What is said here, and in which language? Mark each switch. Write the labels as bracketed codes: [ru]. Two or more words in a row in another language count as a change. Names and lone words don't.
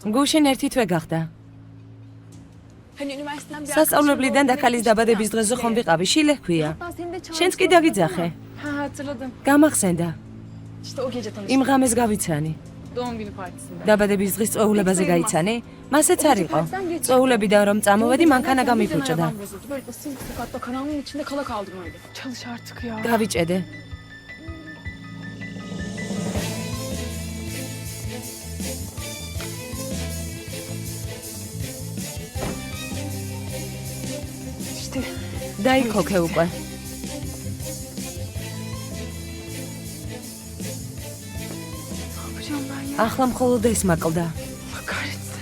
[ka] გუშინ ერთი თვე გახდა. [tr] Hani üniversiteden bir [ka] სასწავლებლიდან და ქალის დაბადების დღეზე ხომ ვიყავი, შილე ჰქვია. [tr] Hatta seni de [ka] შენც კი დაგიძახე. [tr] Ha hatırladım. [ka] გამახსენდა. [tr] İşte o gece tanıştık. [ka] იმ ღამეს გავიცანი. [tr] Doğum günü partisinde. [ka] დაბადების დღის წვეულებაზე გაიცანი? მასეც არ იყო. წვეულებიდან რომ წამოვედი, მანქანა გამიფუჭდა. [tr] Böyle ıssız bir sokakta karanlığın içinde kala kaldım öyle. Çalış artık ya. [ka] გავიჭედე. [tr] İşte [ka] დაიქოქე უკვე. [tr] ne yapacağım ben ya? [ka] ახლა მხოლოდ ეს მაკლდა. [tr] Allah kahretsin.